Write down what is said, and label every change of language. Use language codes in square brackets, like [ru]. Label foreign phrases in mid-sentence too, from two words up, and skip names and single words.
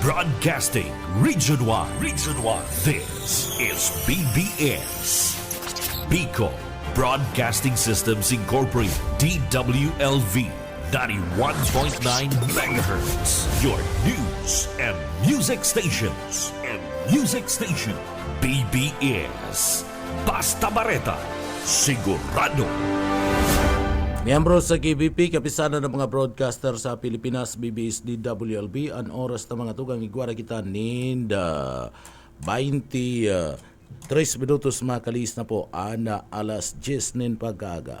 [en] Broadcasting Region 1. Region 1. This is BBS. Bicol Broadcasting Systems Incorporated. DWLV 91.9 MHz. Your news and music stations. [bik] BBS. Basta Bareta. Sigurado. Miyembro sa KBP, kapisana ng mga broadcaster sa Pilipinas, BBS DWLB, ang oras ng mga tugang igwara kita ninda 23 minutos makalis na po, ana alas 10 nin pag-aga.